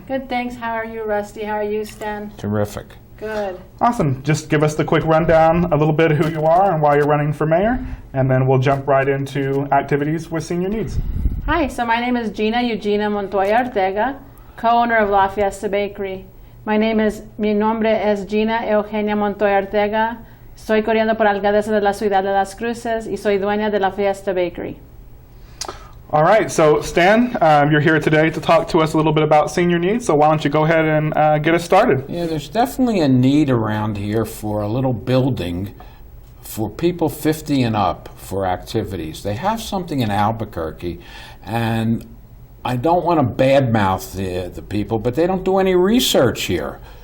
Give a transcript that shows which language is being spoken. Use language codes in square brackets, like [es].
[en] Good, thanks. How are you, Rusty? How are you, Stan? Terrific. Good. Awesome. Just give us the quick rundown, a little bit of who you are and why you're running for mayor, and then we'll jump right into activities with senior needs. Hi, so my name is Gina Montoya Ortega, co-owner of La Fiesta Bakery. [es] Mi nombre es Gina Eugenia Montoya Ortega. Estoy corriendo por alcaldesa de la ciudad de Las Cruces y soy dueña de La Fiesta Bakery. [en] All right, so Stan, you're here today to talk to us a little bit about senior needs, so why don't you go ahead and get us started? Yeah, there's definitely a need around here for a little building for people 50 and up for activities. They have something in Albuquerque, and I don't want to badmouth the people, but they don't do any research here.